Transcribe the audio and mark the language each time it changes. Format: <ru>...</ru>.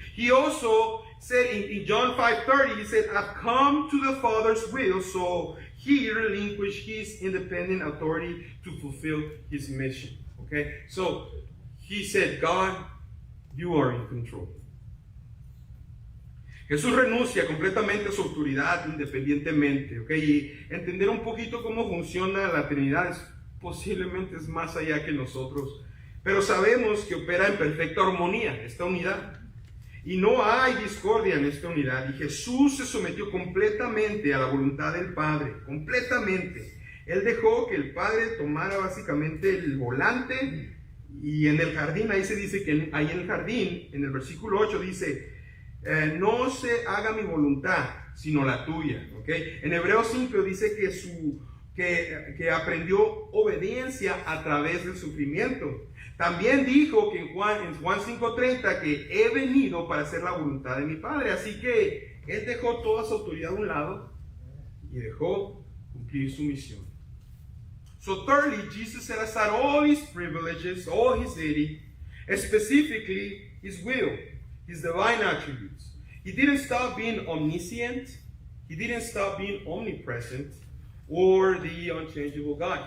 <en>He also said in John 5:30, he said, I've come to the Father's will, so he relinquished his independent authority to fulfill his mission. Okay? So he said, God, you are in control.</en> <es>Jesús renuncia completamente a su autoridad independientemente, ¿ok? Y entender un poquito cómo funciona la Trinidad posiblemente es más allá que nosotros, pero sabemos que opera en perfecta armonía, esta unidad. Y no hay discordia en esta unidad. Y Jesús se sometió completamente a la voluntad del Padre, completamente. Él dejó que el Padre tomara básicamente el volante. Y en el jardín, ahí se dice que ahí en el jardín, en el versículo 8 dice, no se haga mi voluntad, sino la tuya. ¿Okay? En Hebreos 5 dice que aprendió obediencia a través del sufrimiento. También dijo que en Juan 5:30 que he venido para hacer la voluntad de mi Padre. Así que él dejó toda su autoridad a un lado y dejó cumplir su misión.</es> <en>So thirdly, Jesus set aside all his privileges, all his deity, specifically his will, his divine attributes. He didn't stop being omniscient. He didn't stop being omnipresent or the unchangeable God.</en>